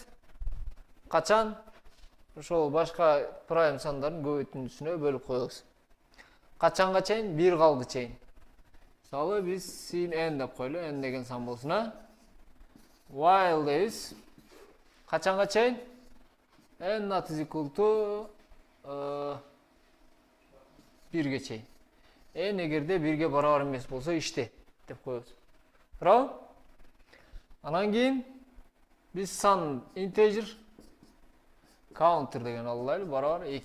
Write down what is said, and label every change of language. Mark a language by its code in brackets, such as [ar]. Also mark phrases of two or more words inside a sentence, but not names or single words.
[ky] Качан? Ошол башка prime сандардын көбөйтүндүсүнө бөлүп коебуз. Качанга чейин? 1 калды чейин. Мисалы биз sin n деп койлу, n деген сан болсун, а? While дейбиз. Качанга чейин? [en] n not is equal to [ky] 1ге чейин. n эгерде 1ге барабар эмес болсо иште деп коебуз. Туурабы? Анан кийин биз сан [en] integer counter [ky] деген алайлы, барабар 2.